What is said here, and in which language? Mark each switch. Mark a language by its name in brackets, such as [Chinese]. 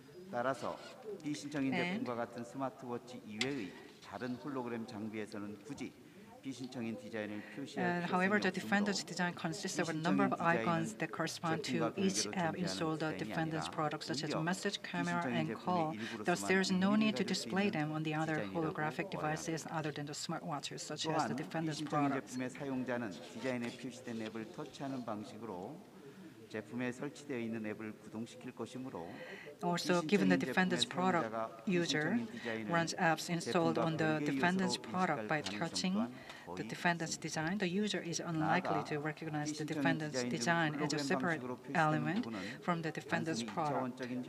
[Korean] 따라서 비신청인 제품과 같은 스마트워치 이외의 다른 홀로그램 장비에서는 굳이 [English] However, the defendant's design consists of a number of icons that correspond to each app installed on the defendant's product, such as message, camera, and call. Thus, there is no need to display them on the other holographic devices other than the smartwatches, such as the defendant's products. [Korean] 사용자는 디자인에 표시된 앱을 터치하는 방식으로 제품에 설치되어 있는 앱을 구동시킬 것이므로 [English] Also, given the defendant's product, user runs apps installed on the defendant's product by touching the defendant's design, the user is unlikely to recognize the defendant's design as a separate element from the defendant's product.